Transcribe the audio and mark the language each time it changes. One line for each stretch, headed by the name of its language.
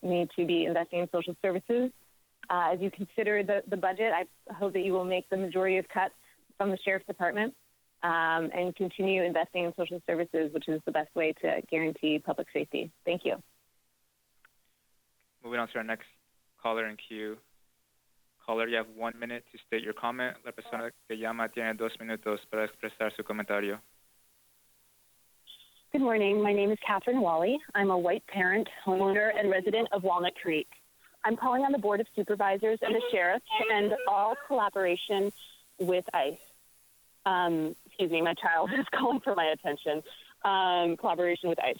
English: We need to be investing in social services. As you consider the budget, I hope that you will make the majority of cuts from the Sheriff's Department and continue investing in social services, which is the best way to guarantee public safety. Thank you. Moving on to our next caller in queue. Caller, you have 1 minute to state your comment.
Spanish: La persona que llama tiene 2 minutos para expresar su comentario.
English: Good morning. My name is Catherine Wally. I'm a white parent, homeowner, and resident of Walnut Creek. I'm calling on the Board of Supervisors and the Sheriff to end all collaboration with ICE. Excuse me, my child is calling for my attention. Collaboration with ICE.